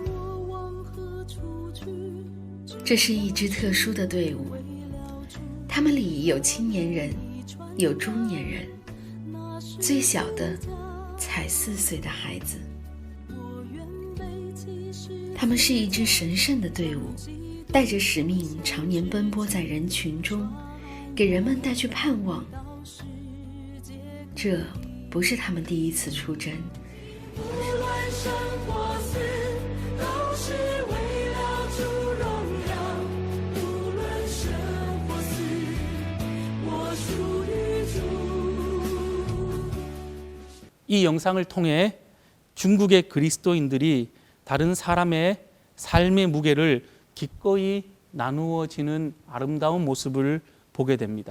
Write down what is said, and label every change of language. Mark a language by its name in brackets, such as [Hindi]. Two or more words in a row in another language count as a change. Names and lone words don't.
[Chinese] 这是一支特殊的队伍，他们里有青年人，有中年人，最小的才4岁的孩子。他们是一支神圣的队伍， 带着使命常年奔波在人群中，给人们带去盼望。这不是他们第一次出征， [Korean] 이 영상을 통해 중국의 그리스도인들이 다른 사람의 삶의 무게를 기꺼이 나누어지는 아름다운 모습을 보게 됩니다.